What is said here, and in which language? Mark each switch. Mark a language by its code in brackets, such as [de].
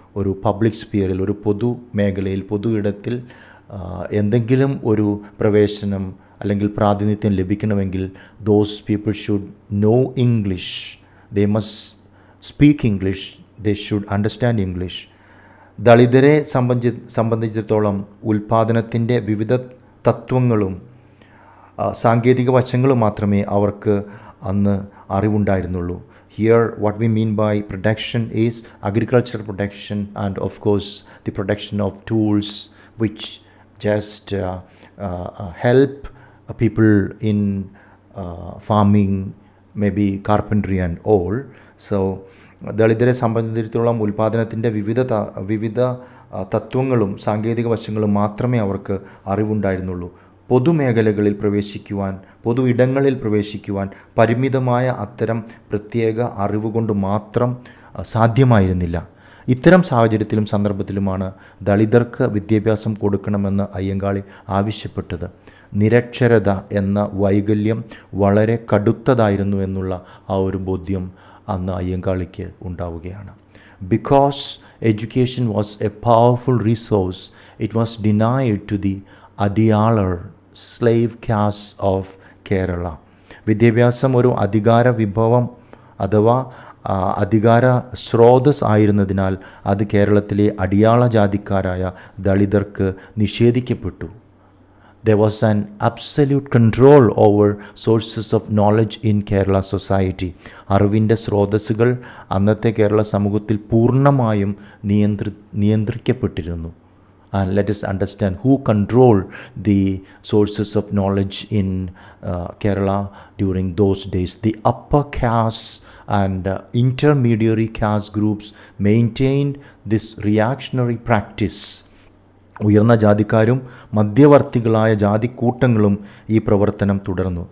[ml] ഒരു പബ്ലിക് സ്പിയറിൽ, ഒരു പൊതു മേഖലയിൽ, പൊതു ഇടത്തിൽ എന്തെങ്കിലും ഒരു പ്രവേശനം അല്ലെങ്കിൽ പ്രാതിനിധ്യം ലഭിക്കണമെങ്കിൽ [en] Those people should know English, they must speak English, they should understand English. [ml] ദളിതരെ സംബന്ധിച്ചിടത്തോളം ഉൽപ്പാദനത്തിൻ്റെ വിവിധ തത്വങ്ങളും സാങ്കേതിക വശങ്ങളും മാത്രമേ അവർക്ക് അന്ന് അറിവുണ്ടായിരുന്നുള്ളൂ. [en] Here what we mean by production is agricultural production, and of course the production of tools which just help people in farming, maybe carpentry and all. [ml] So ദളിതരെ സംബന്ധിച്ചിടത്തോളം ഉൽപ്പാദനത്തിൻ്റെ വിവിധ തത്വങ്ങളും സാങ്കേതിക വശങ്ങളും മാത്രമേ അവർക്ക് അറിവുണ്ടായിരുന്നുള്ളൂ. പൊതുമേഖലകളിൽ പ്രവേശിക്കുവാൻ, പൊതു ഇടങ്ങളിൽ പ്രവേശിക്കുവാൻ പരിമിതമായ അത്തരം പ്രത്യേക അറിവുകൊണ്ട് മാത്രം സാധ്യമായിരുന്നില്ല. ഇത്തരം സാഹചര്യത്തിലും സന്ദർഭത്തിലുമാണ് ദളിതർക്ക് വിദ്യാഭ്യാസം കൊടുക്കണമെന്ന് അയ്യങ്കാളി ആവശ്യപ്പെട്ടത്. നിരക്ഷരത എന്ന വൈകല്യം വളരെ കടുത്തതായിരുന്നു എന്നുള്ള ആ ഒരു ബോധ്യം അന്ന് അയ്യങ്കാളിക്ക് ഉണ്ടാവുകയാണ്. [en] Because education was a powerful resource, it was denied to the Adiyalar slave caste of Kerala. [ml] വിദ്യാഭ്യാസം ഒരു അധികാര വിഭവം അഥവാ അധികാര സ്രോതസ് ആയിരുന്നതിനാൽ അത് കേരളത്തിലെ അടിയാള ജാതിക്കാരായ ദളിതർക്ക് നിഷേധിക്കപ്പെട്ടു. [en] There was an absolute control over sources of knowledge in Kerala society. [ml] അറിവിൻ്റെ സ്രോതസ്സുകൾ അന്നത്തെ കേരള സമൂഹത്തിൽ പൂർണ്ണമായും നിയന്ത്രിക്കപ്പെട്ടിരുന്നു. [en] And let us understand who controlled the sources of knowledge in Kerala during those days. The upper caste and intermediary caste groups maintained this reactionary practice. [ml] ഉയർന്ന ജാതിക്കാരും മധ്യവർത്തികളായ ജാതിക്കൂട്ടങ്ങളും ഈ പ്രവർത്തനം തുടർന്നു.